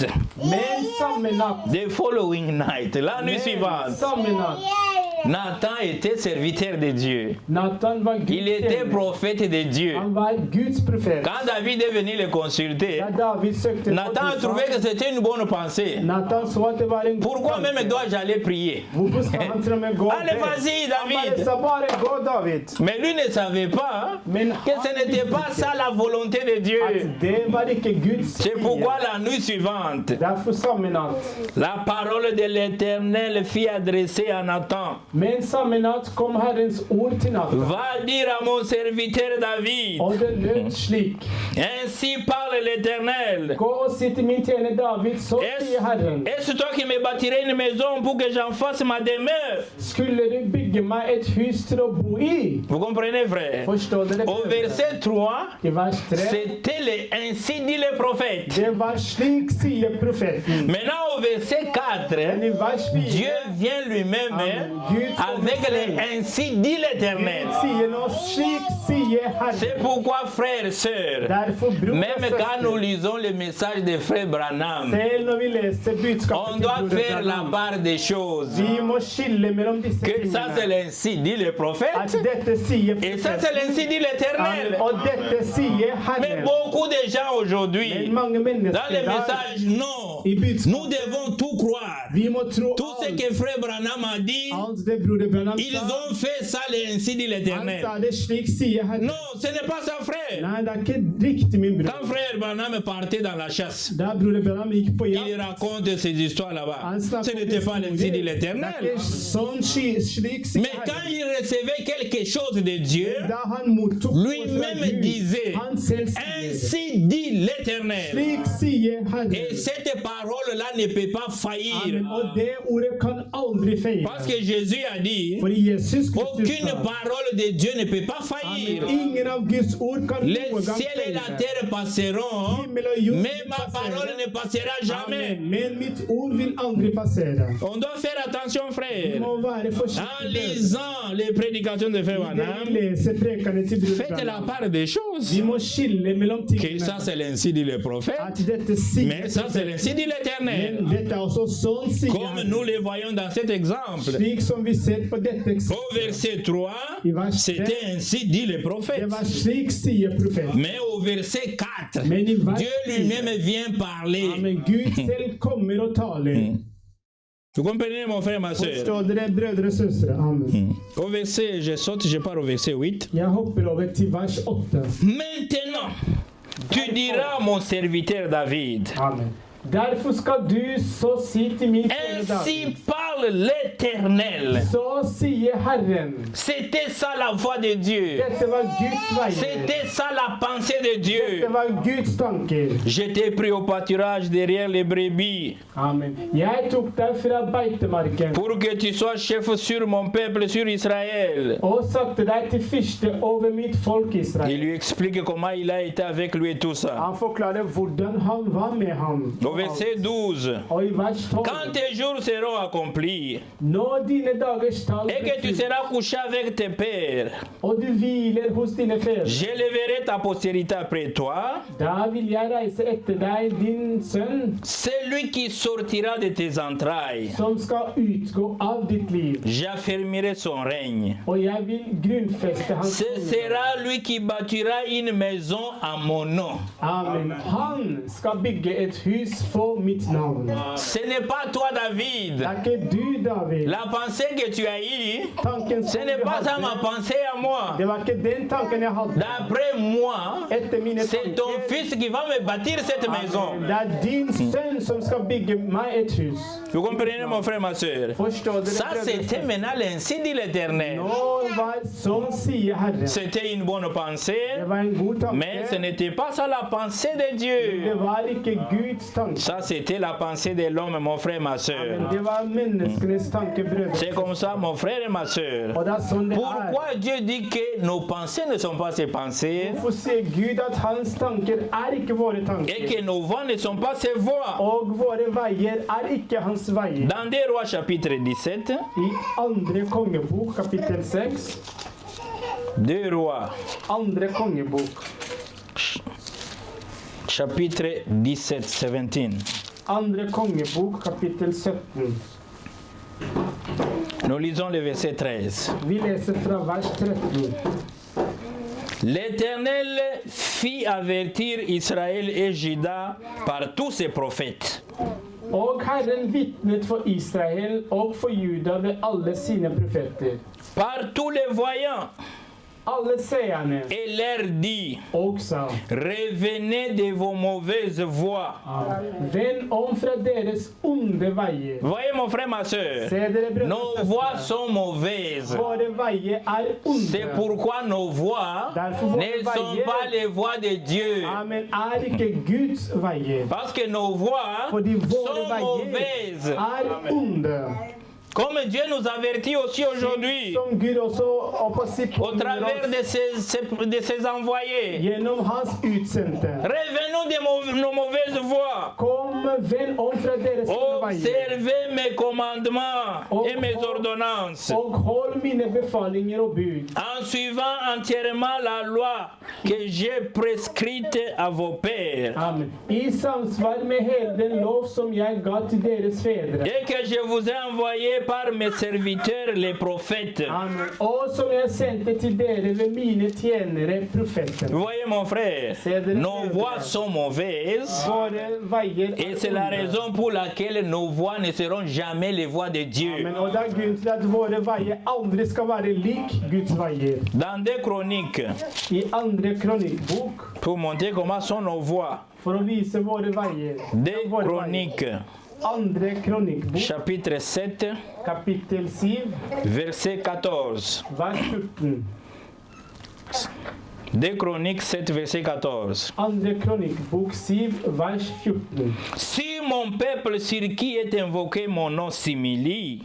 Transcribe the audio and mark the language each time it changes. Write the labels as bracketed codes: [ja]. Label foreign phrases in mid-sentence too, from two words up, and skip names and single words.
[no] Men samme natt, [en] the following night, [fr] la nuit suivante, [no] samme natt, [fr] Nathan était serviteur de Dieu. [no] Nathan var Guds [fr] Il était [no] tjener. [fr] prophète de Dieu. [no] Han var Guds profet. [fr] Quand David est venu le consulter, [no] Da David søkte [fr] Nathan a trouvé que c'était une bonne pensée. [no] Nathan så at det var en god [fr] Pourquoi [no] tanke. [fr] même dois-je aller prier? [no] Hvorfor skal han til og med gå [fr] Allez, [no] der? [fr] vas-y, [no] Han bare David. sa bare gå, David. [fr] Mais lui ne savait pas [no] Men [fr] que ce n'était pas ça la volonté de Dieu. [no] at det var ikke Guds [fr] C'est [no] vilje. [fr] pourquoi la nuit suivante, [no] Derfor samme natt. [fr] la parole de l'Éternel fut adressée à Nathan. [no] Men samme natt kom Herrens ord til Nathan. [fr] Va dire à mon serviteur David, [no] Og det lød slik. [fr] ainsi parle l'Éternel. [no] Gå og si til min tjener David, så sier Herren. [fr] Est-ce toi qui me bâtirais une maison pour que j'en fasse ma demeure? [no] Skulle du bygge meg et hus til å bo i? [fr] Vous comprenez, frère? [no] Forstår dere? [fr] Au verset 3, [no] I vers 3. [fr] c'était ainsi dit le prophète. [no] Det var slik sier profeten. [fr] Maintenant, au verset 4, [no] Men i vers 4 [fr] Dieu vient lui-même [no] Amen. Gud [fr] avec [no] kommer [fr] le [no] selv. [fr] ainsi dit l'Éternel. [no] Gud sier nå slik sier Herren. [fr] C'est pourquoi, frères et sœurs, [no] Derfor, bror og [fr] même quand nous [no] søster, [fr] lisons le message de frère Branham, [no] selv når vi leser [fr] on [no] budskapet til [fr] doit [no] broder [fr] faire la [no] Branham, [fr] part des choses. [no] vi må skille mellom disse [fr] Que ça, c'est [no] tingene. [fr] l'ainsi dit le [no] At [fr] prophète, [no] dette sier [fr] et ça, c'est l'ainsi dit [no] Amen. [fr] l'Éternel. [no] Og dette sier [fr] Mais [no] Herren. [fr] beaucoup de gens [no] Men [fr] aujourd'hui, [no] mange [fr] dans [no] mennesker [fr] le [no] der, [fr] message, non, [no] i [fr] nous [no] budskapet, [fr] devons tout croire. [no] vi må tro [fr] Tout ce [no] alt. [fr] que frère Branham a dit, [no] Alt det broder Branham [fr] ils [no] sa, [fr] ont fait ça, l'ainsi dit [no] han [fr] l'Éternel. [no] sa det slik sier Herren. [fr] Non, ce n'est pas ça, frère. [no] Nei, det er ikke riktig, min bror. [fr] Quand frère Branham partait dans la chasse, [no] Da broder Branham gikk på [fr] il [no] jakt, [fr] raconte ces histoires là-bas. [no] han [fr] Ce [no] snakket [fr] n'était pas l'ainsi dit [no] Det er [fr] l'Éternel. [no] ikke sånn slik sier [fr] Mais quand [no] Herren. [fr] il recevait quelque chose de Dieu, [no] Da han mottok noe fra [fr] lui-même [no] Gud, [fr] disait, [no] han selv sier, [fr] ainsi dit l'Éternel. [no] slik sier Herren. [fr] Et cette parole-là ne peut pas faillir. [no] Amen. Og det ordet kan aldri feile. [fr] Parce que Jésus a dit, [no] For Jesus Kristus [fr] aucune [no] sa, [fr] parole de Dieu ne peut pas [no] Amen. [fr] faillir. [no] Ingen av Guds ord kan [fr] Les [no] noen gang [fr] ciels et la [no] feile. [fr] terre passeront, [no] Himmel og jord [fr] mais [no] vil [fr] ma [no] passere. [fr] parole ne passera jamais. [no] Amen. Men mitt ord vil aldri passere. [fr] On doit faire attention, [no] Vi [fr] frère. [no] må være [fr] En [no] forsiktige. [fr] lisant les prédications de Frère Når vi Branham, [no] leser prekene til bror [fr] faites la [no] Branham, [fr] part des choses. [no] vi må skille mellom [fr] Que [no] tingene. [fr] ça, c'est l'ainsi dit le prophète. [no] At dette sier [fr] Mais ça, c'est l'ainsi dit l'Éternel. [no] Men dette er også sånn sier [fr] Comme [no] Herren. [fr] nous le voyons dans cet exemple. [no] Slik som vi ser på dette [fr] Au [no] eksempelet. [fr] verset 3, [no] I vers 3, [fr] c'était ainsi dit le prophète. [no] det var slik sier profeten. [fr] Mais au verset 4, [no] Men i vers [fr] Dieu [no] 4, [fr] lui-même vient parler. [no] Amen. Gud selv kommer og taler. [fr] Vous comprenez, mon frère, ma soeur? [no] Forstår dere, brødre og søstre? Amen. [fr] Au verset, je saute, je pars au verset 8. [no] Jeg hopper over til vers 8. [fr] Maintenant, tu diras à mon serviteur David, [no] Amen. Derfor skal du så si til min tjener David. [fr] ainsi parle l'Éternel. [no] Så sier Herren. [fr] C'était ça la voix de Dieu. [no] Dette var Guds veier. [fr] C'était ça la pensée de Dieu. [no] Dette var Guds tanker. [fr] Je t'ai pris au pâturage derrière les brebis [no] Amen. Jeg tok deg fra beitemarken [fr] pour que tu sois chef sur mon peuple, sur Israël. [no] og satte deg til fyrste over mitt folk [fr] Il [no] Israel. [fr] lui explique comment il a été avec lui et tout ça. [no] Han forklarer hvordan han var med ham. [fr] Au verset 12. [no] Og i vers 12. [fr] Quand tes jours seront accomplis [no] Når dine dagers tall [fr] et que tu [no] blir fylt, [fr] seras couché avec tes pères, [no] og du hviler hos dine fedre, [fr] j'éleverai ta postérité après toi. [no] da vil jeg reise etter deg, din sønn, [fr] Celui qui sortira de tes entrailles, [no] som skal utgå av ditt liv. [fr] j'affermirai son règne. [no] Og jeg vil grunnfeste hans [fr] Ce [no] konge. [fr] sera lui qui bâtira une maison à mon nom. [no] Amen. Han skal bygge et hus for mitt navn. [fr] Ce n'est pas toi, [no] Det David. er ikke du, David. [fr] La pensée que tu as eue, [no] Tanken [fr] ce [no] som [fr] n'est [no] du [fr] pas ça [no] hadde, [fr] ma pensée à moi. [no] det var ikke den tanken jeg hadde. [fr] D'après moi, [no] Etter mine [fr] c'est ton [no] tanker, [fr] fils qui va me bâtir cette maison. [no] det er din sønn som skal bygge meg et hus. [fr] Vous comprenez, mon frère, ma soeur? [no] Forstår dere? [fr] Ça, [no] brødre? [fr] c'était maintenant l'ainsi dit l'Éternel. [no] Nå var sånn sier Herren. [fr] C'était une bonne pensée, [no] Det var en god [fr] mais ce [no] tanke. [fr] n'était pas ça la pensée de Dieu. [no] Det var ikke Guds tanke. [fr] Ça, c'était la pensée de l'homme, mon frère, ma [no] Men [fr] soeur. [no] det var menneskenes tanker, brødre. [fr] C'est comme ça, mon frère et ma soeur. [no] Og det er sånn det er. [fr] Pourquoi Dieu dit que nos pensées ne sont pas ses pensées [no] Hvorfor sier Gud at hans tanker er ikke våre [fr] et [no] tanker? [fr] que nos voies ne sont pas ses voies? [no] Og våre veier er ikke hans veier. [fr] Dans 2 Rois chapitre 17, [no] I andre kongebok, kapittel 6. [fr] 2 Rois [no] Andre kongebok, [fr] chapitre 17, 17. [no] andre kongebok, kapittel 17. [fr] Nous lisons le verset 13. [no] Vi leser fra vers 13. [fr] L'Éternel fit avertir Israël et Juda par tous ses prophètes. [no] Og Herren vitnet for Israel og for Juda ved alle sine profeter. [fr] Par tous les voyants, [no] Alle seerne [fr] et leur dit, [no] og sa, [fr] revenez de vos mauvaises voies. [no] vend om fra deres onde veier. [fr] Voyez mon frère, ma soeur, [no] Se dere, brødre [fr] nos [no] og [fr] voies [no] søstre, [fr] sont mauvaises. [no] våre veier er [fr] C'est [no] onde. [fr] pourquoi nos voies ne sont pas les voies de Dieu. [no] Amen, er ikke Guds veier. [fr] Parce que nos voies [no] Fordi våre [fr] sont [no] veier [fr] mauvaises. [no] er onde. [fr] Comme Dieu nous avertit aussi aujourd'hui, [no] Som Gud også [fr] au travers de ses envoyés. [no] gjennom hans utsendte. [fr] Revenons de nos mauvaises voies. [no] Kom, vend om fra deres onde veier. [fr] Observez mes commandements et mes ordonnances. [no] Og hold mine befalinger og bud. [fr] En suivant entièrement la loi que j'ai prescrite à vos pères. [no] Amen. I samsvar med hele den lov som jeg ga til deres fedre. [fr] Et que je vous ai envoyé par mes serviteurs les prophètes. [no] Amen. Og som jeg sendte til dere ved mine tjenere, profeter. [fr] Vous voyez mon frère, nos voies sont mauvaises [no] Våre veier [fr] et c'est la raison pour laquelle nos voies ne seront jamais les voies de Dieu. [no] Amen. Og det er grunnen til at våre veier aldri skal være lik Guds veier. [fr] Dans 2 Chroniques, [no] I andre kronikkbok, [fr] pour montrer comment sont nos voies, [no] for å vise våre veier. 2 Våre veier. [fr] Chroniques, [no] Andre kronikkbok, [fr] chapitre 7, [no] kapittel 7, [fr] verset 14. [no] vers 14. [fr] 2 Chroniques 7, verset 14. [no] Andre kronikkbok 7, vers 14. [fr] Si mon peuple sur qui est invoqué mon nom s'humilie,